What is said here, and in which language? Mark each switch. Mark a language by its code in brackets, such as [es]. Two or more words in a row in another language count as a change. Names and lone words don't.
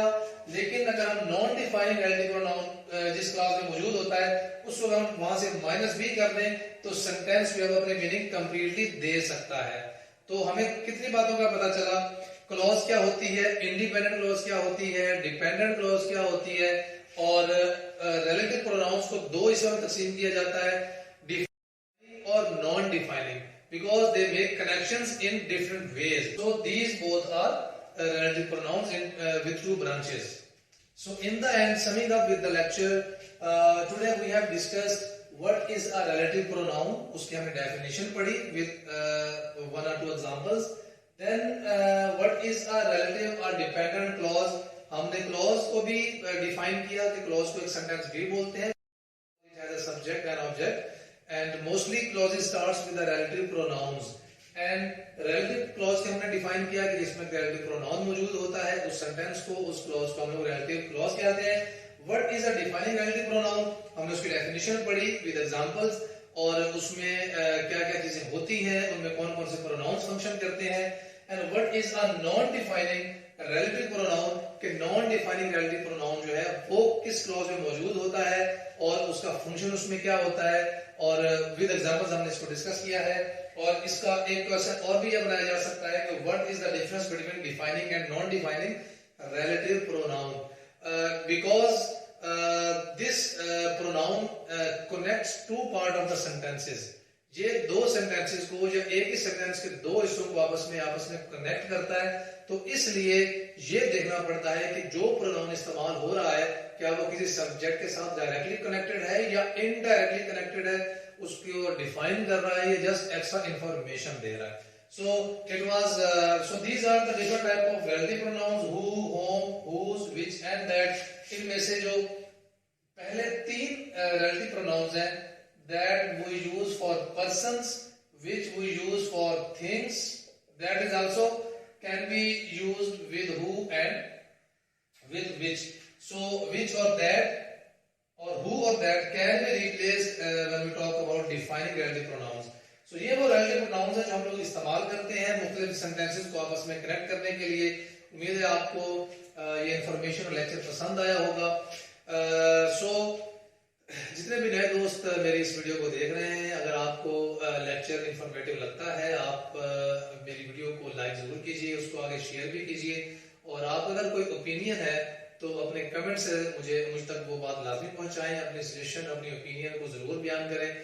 [hi] लेकिन अगर हम [en] non defining relative pronoun [hi] जिस क्लॉज में मौजूद होता है उसको अगर हम वहां से माइनस भी कर दें तो सेंटेंस जो है अपने [en] meaning completely [hi] दे सकता है। तो हमें कितनी बातों का पता चला? क्लॉज क्या होती है, [en] independent clause [hi] क्या होती है, [en] dependent clause [hi] क्या होती है, और [en] relative pronouns [hi] को दो हिस्सों में तकसीम किया जाता है, डिफाइनिंग और [en] non defining, because they make connections in different ways. So these both are relative pronouns with two branches. So in the end, summing up with the lecture, today we have discussed what is a relative pronoun. [hi] उसकी हमने definition पढ़ी [en] with one or two examples. Then what is a relative or dependent clause? [hi] हमने clause को भी define किया कि clause को एक sentence भी बोलते हैं, [en] it has a subject and object. And mostly clauses starts with the relative pronouns. [hi] And [en] relative clause [hi] के हमने define किया कि जिसमें [en] relative pronoun [hi] मौजूद होता है उस sentence को, उस clause को हम लोग [en] relative clause [hi] कहते हैं। [en] What is a defining relative pronoun? [hi] हमने उसकी definition पढ़ी [en] with examples [hi] और उसमें क्या-क्या चीजें होती हैं, उनमें कौन-कौन से [en] pronouns function [hi] करते हैं। [en] And what is a non-defining relative pronoun? [hi] कि [en] non-defining relative pronoun [hi] जो है वो किस clause में मौजूद होता है और उसका function उसमें क्या होता है, और [en] with examples [hi] हमने इसको डिस्कस किया है। और इसका एक क्वेश्चन और भी बनाया जा सकता है कि [en] what is the difference between defining and non defining relative pronoun, because this pronoun connects two part of the sentences. [hi] ये दो सेंटेंसेस को या एक ही सेंटेंस के दो हिस्सों को आपस में कनेक्ट करता है। तो इसलिए ये देखना पड़ता है कि जो प्रोनाउन इस्तेमाल हो रहा है क्या वो किसी सब्जेक्ट के साथ [en] directly connected [hi] है या [en] indirectly connected [hi] है, उसको डिफाइन कर रहा है, ये [en] just extra information [hi] दे रहा है। [en] So these are the different type of relative pronouns, who, whom, whose, which and that। [hi] इनमें से जो पहले तीन [en] relative pronouns [hi] हैं, [en] that we use for persons, which we use for things, that is also can be used with who and with which। So which or that or who or that can be replaced when we talk about defining relative pronouns। [hi] So ये वो [en] relative pronouns [hi] है जो हम लोग इस्तेमाल करते हैं मुख्तलिफ sentences को आपस में कनेक्ट करने के लिए। उम्मीद है आपको ये इंफॉर्मेशन और लेक्चर पसंद आया होगा। सो जितने भी नए दोस्त मेरी इस वीडियो को देख रहे हैं, अगर आपको [en] lecture informative [hi] लगता है आप मेरी वीडियो को लाइक जरूर कीजिए, उसको आगे शेयर भी कीजिए, और आप अगर कोई ओपिनियन है तो अपने कमेंट से मुझ तक वो बात लाजमी पहुंचाएं, अपनी सजेशन अपनी ओपिनियन को जरूर बयान करें।